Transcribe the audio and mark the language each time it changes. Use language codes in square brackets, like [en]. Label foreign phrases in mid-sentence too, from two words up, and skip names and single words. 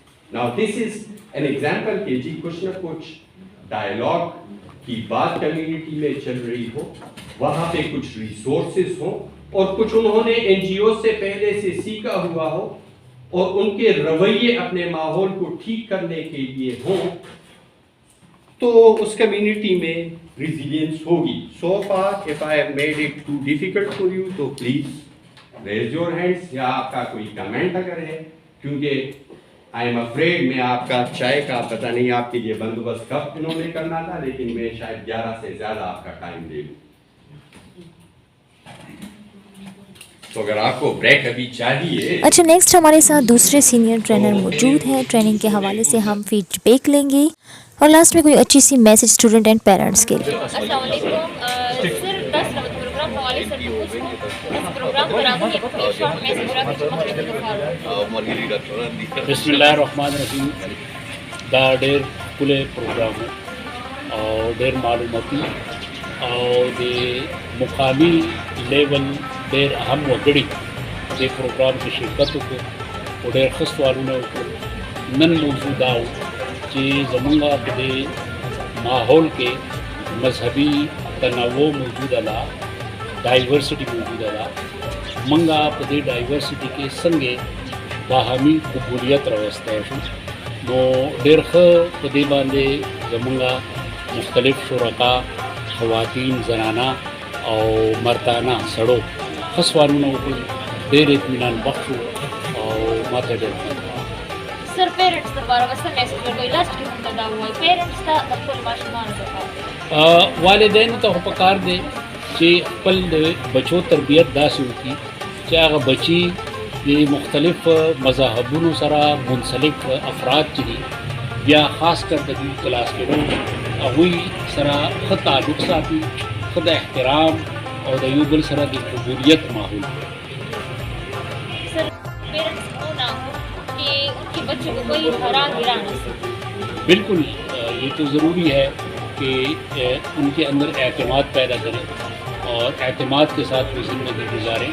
[en] now this is an example [ur] کہ جی کچھ نہ کچھ ڈائلاگ کی بات کمیونٹی میں چل رہی ہو, وہاں پہ کچھ ریسورسز ہوں اور کچھ انہوں نے این جی او سے پہلے سے سیکھا ہوا ہو اور ان کے رویے اپنے ماحول کو ٹھیک کرنے کے لیے ہوں, تو اس کمیونٹی میں ریزیلینس ہوگی. [en] so far if I have made it too difficult for you [ur] تو [en] please raise your hands [ur] یا آپ کا کوئی کمنٹ اگر ہے, کیونکہ [en] I am afraid [ur] میں آپ کا چائے کا پتہ نہیں آپ کے لیے بندوبست کب انہوں نے کرنا تھا, لیکن میں شاید 11 سے زیادہ آپ کا ٹائم لے لوں. تو اگر آپ کو بریک ابھی چاہیے. اچھا نیکسٹ ہمارے ساتھ دوسرے [en] senior trainer [ur] موجود ہیں. ٹریننگ کے حوالے سے ہم فیڈ بیک لیں گے اور لاسٹ میں کوئی اچھی سی میسج [en] student and parents [ur] کے لیے. [ar] السلام علیکم. [ur] سر 10 پروگرام حوالے سے اس پروگرام پر آپ ایک شارٹ میسج رکھ کے [ar] بسم اللہ الرحمن الرحیم. [ps] دا ډېر ښکلی پروګرام و او ډېر معلوماتي او د مقامي لیول ډېر اهم وګړي دې پروګرام کې شرکت وکړو او ډېر ښه سوالونه وکړو. نن موضوع دا و چې زمونږ په دې ماحول کې مذهبي تنوع موجوده ده، ډایورسټي موجوده ده. منګه په دې ډایورسټي کې څنګه باهمي قبولیت راوستی شو. نو ډېر ښه په دې باندې زمونږ مختلف شرکا، خواتین، زنانه او مردانه سړو ښه سوالونه وکړل، ډېر اطمینان بخش و او ماته ډېر خوند راغی. سر پیرنټس لپاره به څه میسج ورکوئ؟ لاست کې موږ ته دا ووایي پیرنټس ته د خپلو ماشومانو لپاره والدینو ته خو پکار دی چې خپل د بچو تربیت داسې وکړي چې هغه بچي د مختلف مذهبونو سره منسلک افراد چې دي، بیا [ur] خاص کر [ps] د دوی کلاس کې هغوی سره ښه تعلق ساتي، ښه د احترام او د یو بل سره د قبولیت ماحول. [ur] سر پیرنٹس کو نہ ہو کہ ان کے بچوں کو کوئی ہرا گرا نہ سکے. بالکل یہ تو ضروری ہے کہ ان کے اندر اعتماد پیدا کریں اور اعتماد کے ساتھ وہ زندگی گزاریں.